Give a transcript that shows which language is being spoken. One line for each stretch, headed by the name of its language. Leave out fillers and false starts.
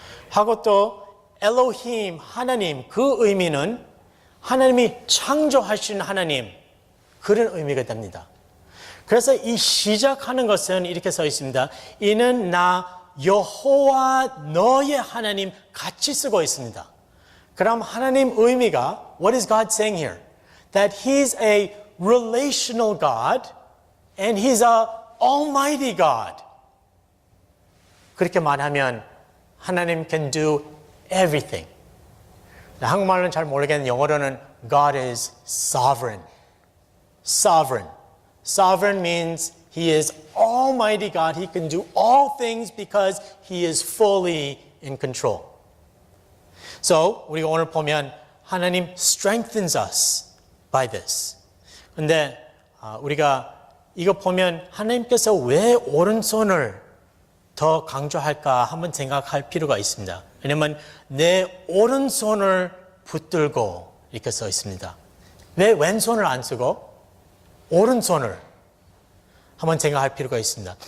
Korean: 하고 또 엘로힘 하나님 그 의미는 하나님이 창조하신 하나님 그런 의미가 됩니다. 그래서 이 시작하는 것은 이렇게 써 있습니다. 이는 나 여호와 너의 하나님 같이 쓰고 있습니다. 그럼 하나님 의미가
English: What is God saying here? That He's a relational God and He's a almighty God.
Korean: 그렇게 말하면 하나님
English: can do everything.
Korean: 한국말로는 잘 모르겠는데 영어로는
English: God is sovereign. Sovereign. Sovereign means He is almighty God. He can do all things because He is fully in control. So,
Korean: 우리가 오늘 보면
English: 하나님 strengthens us by this.
Korean: 근데 우리가 이거 보면 하나님께서 왜 오른손을 더 강조할까 한번 생각할 필요가 있습니다. 왜냐하면 내 오른손을 붙들고 이렇게 써 있습니다. 왜 왼손을 안 쓰고 오른손을 한번 생각할 필요가 있습니다.